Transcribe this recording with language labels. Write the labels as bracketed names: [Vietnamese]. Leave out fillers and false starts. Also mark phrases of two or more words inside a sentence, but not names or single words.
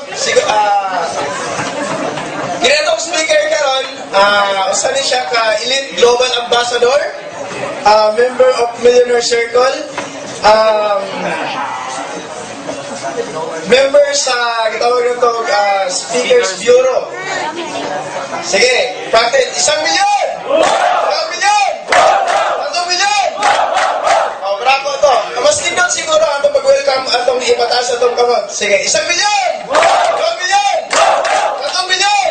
[Cebuano] Sige, ginatong speaker karon, usa ni siya ka Elite Global Ambassador, [English] member of Millionaire Circle, [Cebuano] member sa gitawag nito Speakers Bureau. Sige, practice. 1 milyon! 1 milyon! 1 milyon! O, bravo to. Mas tingnan siguro atong pag-welcome atong ipataas atong kamot. Sige, 1 milyon! 2 milyon! 3 milyon!